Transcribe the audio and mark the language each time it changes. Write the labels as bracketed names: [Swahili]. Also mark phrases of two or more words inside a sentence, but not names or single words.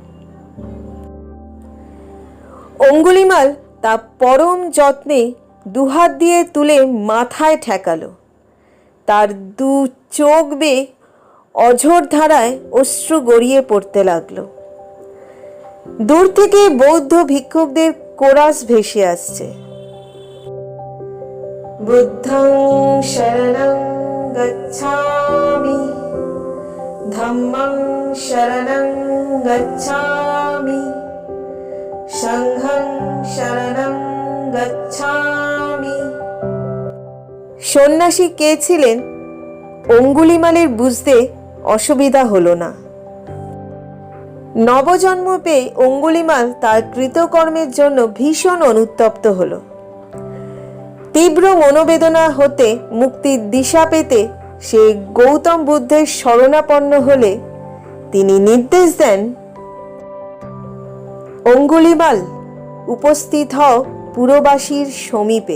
[Bangla] অঙ্গুলিমাল তা পরম যত্নে দুহাত দিয়ে তুলে মাথায় ঠেকালো। তার দু চোখ বেয়ে অঝোর ধারায় অশ্রু গড়িয়ে পড়তে লাগলো। দূর থেকে বৌদ্ধ ভিক্ষুকদের কোরাস ভেসে আসছে। [Pali] বুদ্ধং শরণং গচ্ছামি, ধম্মং শরণং গচ্ছামি, সংঘং শরণং গচ্ছামি। [Bangla] সন্ন্যাসী কে ছিলেন অঙ্গুলিমালের বুঝতে অসুবিধা হলো না। নবজন্ম পেয়ে অঙ্গুলিমাল তার কৃতকর্মের জন্য ভীষণ অনুতপ্ত হলো। তীব্র মনোবেদনা হতে মুক্তির দিশা পেতে সে গৌতম বুদ্ধের শরণাপন্ন হলে তিনি নির্দেশ দেন, অঙ্গুলিমাল, উপস্থিত হও পুরবাসীর সমীপে।